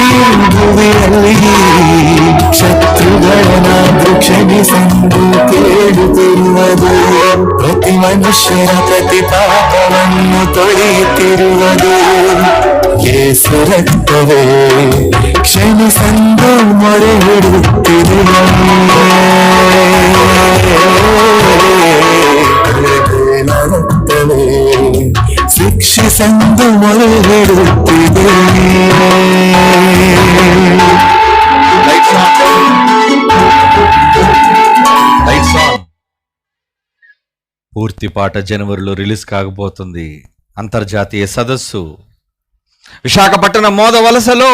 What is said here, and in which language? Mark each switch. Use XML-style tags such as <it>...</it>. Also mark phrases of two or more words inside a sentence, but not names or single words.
<kn>ಭೂಮಿಯಲ್ಲಿ ಶತ್ರುಗಳನ್ನಾದ್ರೂ ಕ್ಷಮಿಸಂದು ಕೇಳುತ್ತಿರುವುದು ಪ್ರತಿ ಮನುಷ್ಯರ ಪ್ರತಿ ಪಾಪವನ್ನು ತೊಳೆಯುತ್ತಿರುವುದು ಯೇಸು ರಕ್ತವೇ ಕ್ಷಮಿಸಂದು ಮೊರೆ ಹಿಡುತ್ತಿದೆ ರಕ್ತವೇ ಶಿಕ್ಷಿಸಂದು ಮೊರೆ ಹಿಡುತ್ತಿದೆ.</kn> <te>పూర్తి పాట జనవరిలో రిలీజ్ కాకపోతుంది. అంతర్జాతీయ సదస్సు విశాఖపట్నం మోద వలసలో.</te>